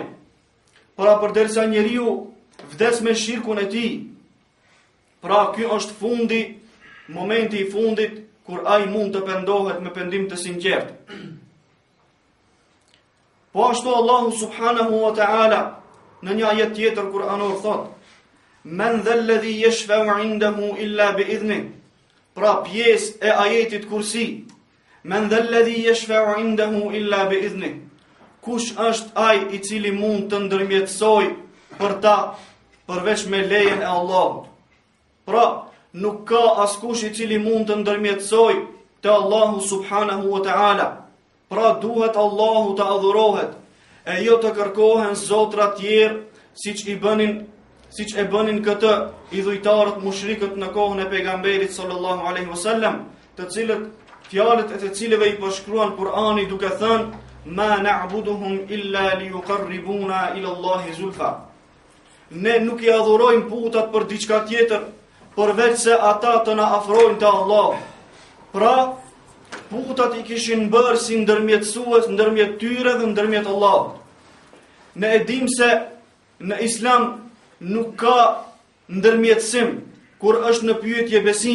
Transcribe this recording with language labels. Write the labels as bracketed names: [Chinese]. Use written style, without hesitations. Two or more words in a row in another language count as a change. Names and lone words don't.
[Albanian] Pra përderisa njeriu vdes me shirkun e tij, pra ky është fundi, momenti i fundit kur ai mund të pendohet me pendim të sinqert. Po ashtu Allahu [Arabic] سبحانه وتعالى [Albanian] në një ajet tjetër kuranor thot: [Arabic] "من ذا الذي يشفع عنده إلا بإذنه." [Albanian] Pra pjesë e ajetit kursi: [Arabic] "من ذا الذي يشفع عنده إلا بإذنه." [Albanian] Kush është ai i cili mund të ndërmjetësoj për ta përveç me lejen e Allahut? Pra nuk ka askush i cili mund të ndërmjetësoj te Allahu [Arabic] سبحانه وتعالى. [Albanian] Pra duhet Allahu të adhurohet, e jo të kërkohen zotra tjerë siç e bënin këtë idhujtarët mushrikët në kohën e pejgamberit [Arabic] صلى الله عليه وسلم, [Albanian] të cilët fjalët e të cilëve i përshkruan Kur'ani duke thënë: [Arabic] "ما نعبدهم إلا ليقربونا إلى الله زلفى." [Albanian] Ne nuk i adhurojmë putat për diçka tjetër, përveç se ata të na afrojnë te Allahu. Pra putat i kishin bërë si ndërmjetësues ndërmjet tyre dhe ndërmjet Allahut. Ne e dim se në Islam nuk ka ndërmjetësim kur është në pyetje besimi.